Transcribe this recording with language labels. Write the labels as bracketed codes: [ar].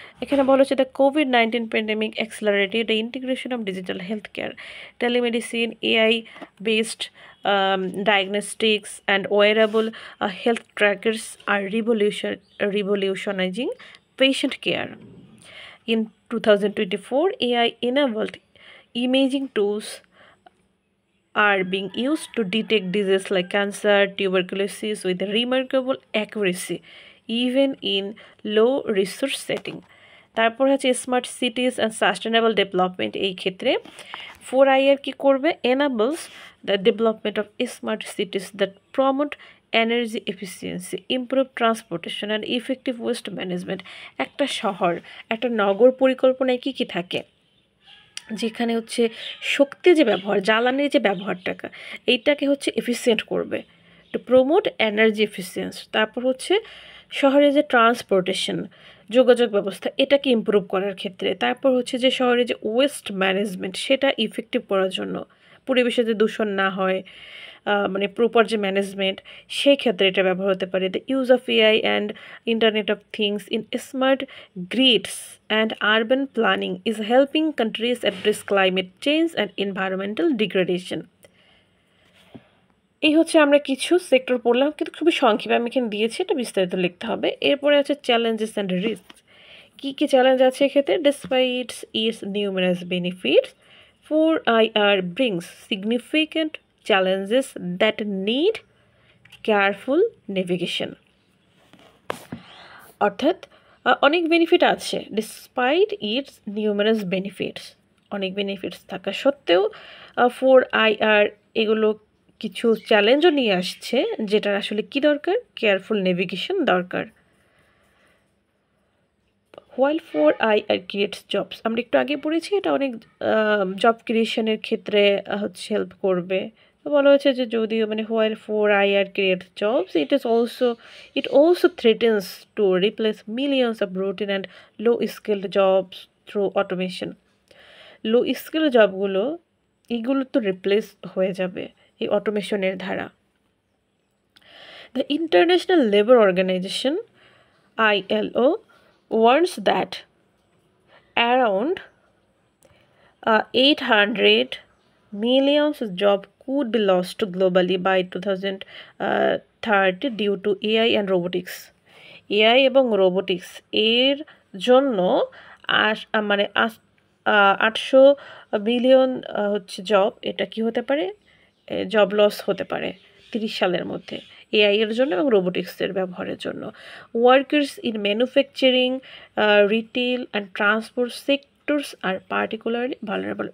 [bn] এখানে বলা হচ্ছে [en] The COVID-19 pandemic accelerated the integration of digital health care, telemedicine, AI based diagnostics and wearable health trackers are revolutionizing patient care. In 2024, AI-enabled imaging tools are being used to detect diseases like cancer, tuberculosis with remarkable accuracy, even in low-resource setting. [bn] তারপর [en] Smart cities and sustainable development. [bn] এই ক্ষেত্রে 4IR কি করবে? [en] enables the development of smart cities that promote energy efficiency, improve transportation and effective waste management. [bn] একটা শহর, একটা নগর পরিকল্পনায় কি থাকে, যেখানে শক্তি যে ব্যবহার, জ্বালানির যে ব্যবহারটাকে এইটাকে এফিসিয়েন্ট করবে, [en] To promote energy efficiency. [bn] তারপর শহরে যে ট্রান্সপোর্টেশন, যোগাযোগ ব্যবস্থা, এটাকে ইমপ্রুভ করার ক্ষেত্রে। তারপর যে শহরে যে ওয়েস্ট ম্যানেজমেন্ট, সেটা ইফেক্টিভ করার জন্য, পরিবেশে যে দূষণ না হয়, মানে প্রপার যে ম্যানেজমেন্ট, সেই ক্ষেত্রে এটা ব্যবহার হতে পারে। [en] The use of AI and internet of things in smart grids and urban planning is helping countries address climate change and environmental degradation. [bn] এই আমরা কিছু সেক্টর পড়লাম, কিন্তু খুবই সংক্ষেপে আমি এখানে দিয়েছি, এটা বিস্তারিত লিখতে হবে। এরপরে [en] Challenges and risk. [bn] Key key challenge আছে এক্ষেত্রে? [en] Despite its numerous benefits, 4IR brings significant challenges that need careful navigation. [bn] অর্থাৎ অনেক বেনিফিট আছে, [en] despite its numerous benefits, [bn] অনেক বেনিফিটস থাকা সত্ত্বেও 4IR এগুলো কিছু চ্যালেঞ্জও নিয়ে আসছে, যেটার আসলে কি দরকার? কেয়ারফুল নেভিগেশন দরকার। [en] while 4IR creates jobs, [bn] আমরা একটু আগে পড়েছি, এটা অনেক জব ক্রিয়েশনের ক্ষেত্রে হেল্প করবে। বলা হয়েছে যে যদিও [en] While 4IR creates jobs, it also threatens to replace millions of routine and low skilled jobs through automation. [bn] Low skill জবগুলো এগুলো তো রিপ্লেস হয়ে যাবে এই অটোমেশনের দ্বারা। [en] The international labour organization ILO warns that around 800 million jobs could be lost globally by 2030 due to AI and robotics. [bn] AI এবং robotics এর জন্য 800 billion job, এটা কি হতে পারে? জব লস হতে পারে 30 সালের মধ্যে, AI এর জন্য এবং রোবোটিক্সের ব্যবহারের জন্য। [en] Workers in manufacturing, retail and transport sectors are particularly vulnerable.